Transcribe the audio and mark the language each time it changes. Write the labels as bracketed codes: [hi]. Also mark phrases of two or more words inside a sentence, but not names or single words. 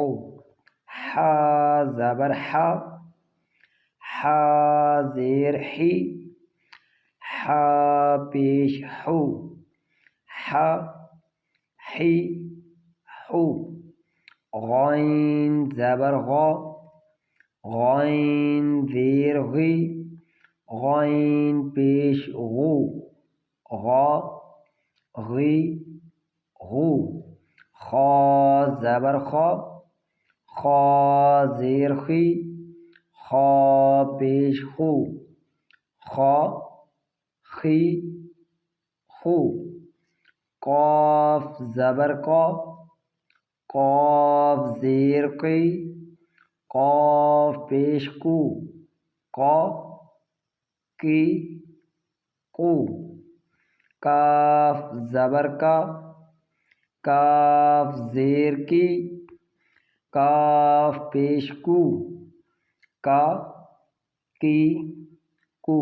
[ur] حا زبر حا، حا زیر حی، حا پیش حو، حا حی حو۔ غین زبر غا، غین زیر غی، غین پیش غو، غا غی غو۔ خا زبر خا، خا زیر خی، خا پیش خو، خا خی خو۔ قاف زبر قا، قاف زیر قی، قاف پیش کو، قا کی کو۔ کاف زبر کا، کاف زیر کی، کاف پیش کو، کا کی کو۔